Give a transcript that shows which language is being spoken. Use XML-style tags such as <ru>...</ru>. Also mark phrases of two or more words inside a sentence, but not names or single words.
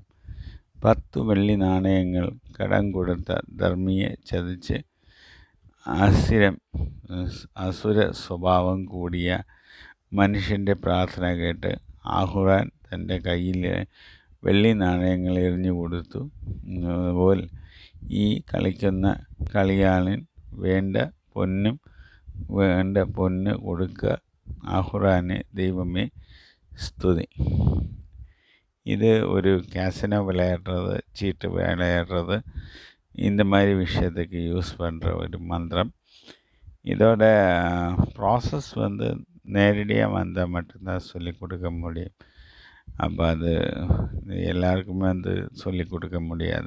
<ml>10 വെള്ളി നാണയങ്ങൾ കടം കൊടുത്ത ധർമ്മിയെ ചതിച്ച് അസുര സ്വഭാവം കൂടിയ മനുഷ്യൻ്റെ പ്രാർത്ഥന കേട്ട് ആഹുറാൻ തൻ്റെ കയ്യിലെ വെള്ളി നാണയങ്ങൾ എറിഞ്ഞുകൊടുത്തു. അതുപോലെ ഈ കളിക്കുന്ന കളിയാളിന് വേണ്ട പൊന്ന് കൊടുക്കുക. ആഹുറാനെ ദൈവമേ സ്തുതി.</ml> <ta>இது ஒரு கேசினோ விளையாடுறது, சீட்டு விளையாடுறது, இந்த மாதிரி விஷயத்துக்கு யூஸ் பண்ணுற ஒரு மந்திரம். இதோட ப்ராசஸ் நேரடியாக வந்தால் மட்டும்தான் சொல்லிக் கொடுக்க முடியும். அப்போ அது எல்லாருக்குமே சொல்லிக் கொடுக்க முடியாது.</ta>